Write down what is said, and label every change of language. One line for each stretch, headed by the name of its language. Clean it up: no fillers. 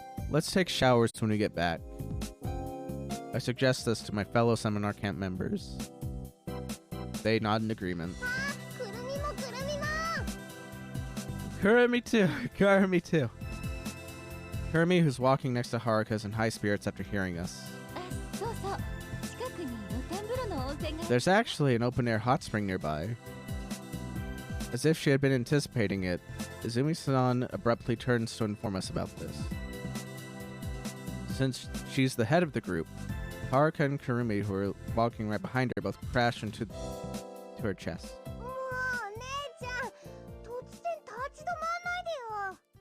English: Let's take showers when we get back. I suggest this to my fellow seminar camp members. They nod in agreement.
Japanese: くるみもくるみも
English: Kurumi too! Kurumi too! Kurumi, who's walking next to Haruka, is in high spirits after hearing us.
Japanese: あそうそう近くに露天風呂の温泉が
English: There's actually an open-air hot spring nearby. As if she had been anticipating it, Izumi-san abruptly turns to inform us about this. Since she's the head of the group, Haruka and Kurumi, who are walking right behind her, both crash into her chest.
Japanese: もう姉ちゃん突然立ち止まんないでよ